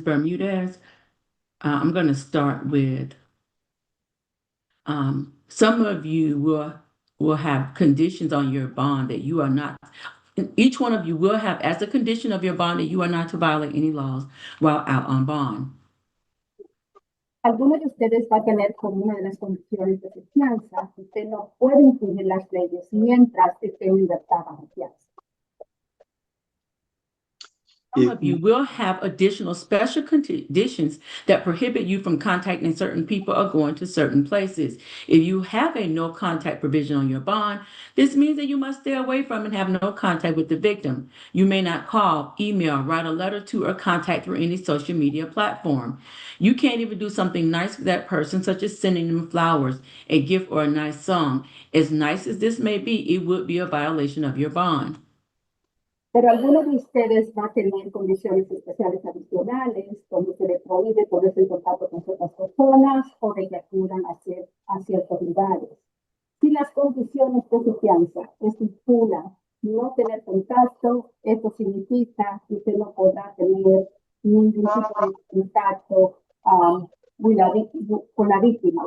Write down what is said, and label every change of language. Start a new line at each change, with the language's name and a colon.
English: Bermudez, I'm going to start with some of you will have conditions on your bond that you are not. Each one of you will have as a condition of your bond that you are not to violate any laws while out on bond.
Spanish: Alguno de ustedes va a tener como una de las condiciones de su fianza que usted no puede infringir las leyes mientras esté en libertad bajo fianza.
English: Some of you will have additional special conditions that prohibit you from contacting certain people or going to certain places. If you have a no contact provision on your bond, this means that you must stay away from and have no contact with the victim. You may not call, email, write a letter to, or contact through any social media platform. You can't even do something nice for that person, such as sending them flowers, a gift, or a nice song. As nice as this may be, it would be a violation of your bond.
Spanish: Pero alguno de ustedes va a tener condiciones especiales adicionales, donde se le prohíbe ponerse en contacto con ciertas personas o de que acudan a ciertos lugares. Si las condiciones de su fianza estipulan no tener contacto, esto significa que usted no podrá tener ningún tipo de contacto con la víctima.